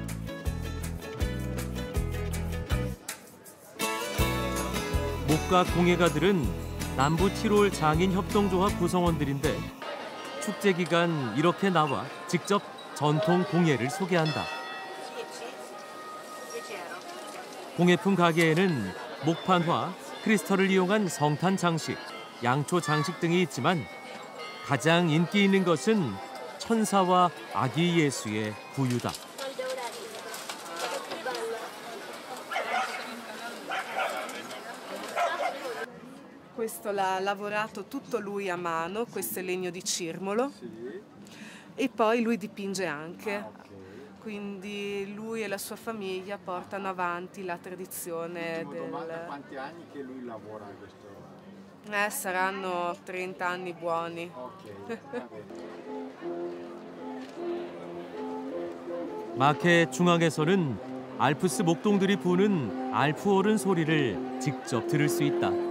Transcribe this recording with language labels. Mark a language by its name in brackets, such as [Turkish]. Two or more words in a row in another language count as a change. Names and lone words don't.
[Korean] 목각 공예가들은 남부 티롤 장인 협동조합 구성원들인데 축제 기간 이렇게 나와 직접 전통 공예를 소개한다. 공예품 가게에는 목판화, 크리스털을 이용한 성탄 장식, 양초 장식 등이 있지만 가장 인기 있는 것은 천사와 아기 예수의 구유다. [Italian] Questo l'ha lavorato tutto lui a mano, questo è legno di cirmolo, e poi lui dipinge anche, quindi lui e la sua famiglia portano avanti la tradizione del... Quanti anni che lui lavora a questo? Saranno 30 anni buoni. [Korean] 마켓 중앙에서는 알프스 목동들이 부는 알프호른 소리를 직접 들을 수 있다.